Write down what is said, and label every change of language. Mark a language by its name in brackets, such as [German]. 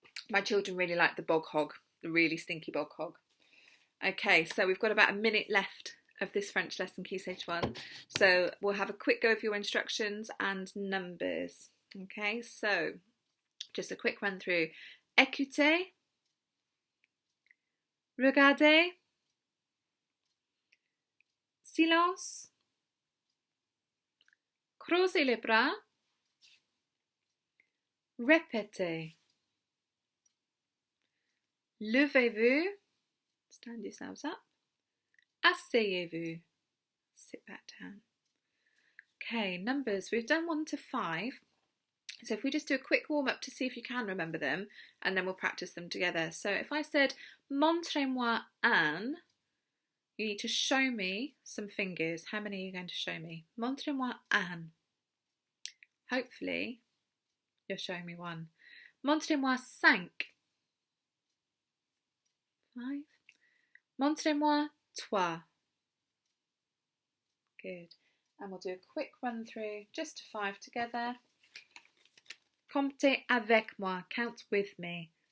[English] My children really like the bog hog, the really stinky bog hog. Okay, so we've got about a minute left of this French lesson, Key Stage 1. So we'll have a quick go of your instructions and numbers. Okay, so just a quick run through. [French] Écoutez, regardez, silence, croisez les bras, répétez, levez-vous, [English] stand yourselves up, [French] asseyez-vous, [English] sit back down. Okay, numbers, we've done 1 to 5. So if we just do a quick warm-up to see if you can remember them, and then we'll practice them together. So if I said, [French] montrez-moi un, [English] you need to show me some fingers. How many are you going to show me? [French] Montrez-moi un. [English] Hopefully, you're showing me one. [French] Montrez-moi cinq. 5. Montrez-moi trois. [English] Good. And we'll do a quick run through just to 5 together. [French] Comptez avec moi, [English] count with me.